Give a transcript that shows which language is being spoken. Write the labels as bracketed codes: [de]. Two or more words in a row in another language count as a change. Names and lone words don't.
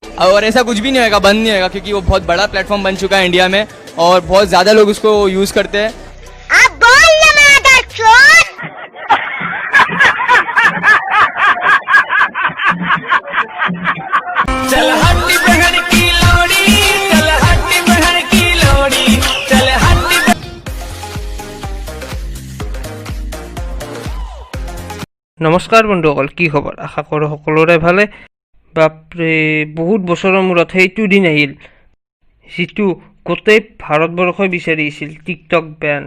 [hi] और ऐसा कुछ भी नहीं होगा, बंद नहीं होगा, क्योंकि वो बहुत बड़ा प्लेटफॉर्म बन चुका है इंडिया में और बहुत ज़्यादा लोग उसको यूज़ करते हैं। अब बोल ना मदरचोद। चल हट्टी बहन की लोड़ी, चल हट्टी बहन की लोड़ी, चल हट्टी। [as] নমস্কাৰ বন্ধুসকল, কি খবৰ? আশা কৰোঁ সকলোৰে ভালে। বাপৰে, বহুত বছৰৰ মূৰত সেইটো দিন আহিল যিটো গোটেই ভাৰতবৰ্ষই বিচাৰি আছিল, টিকটক বেন।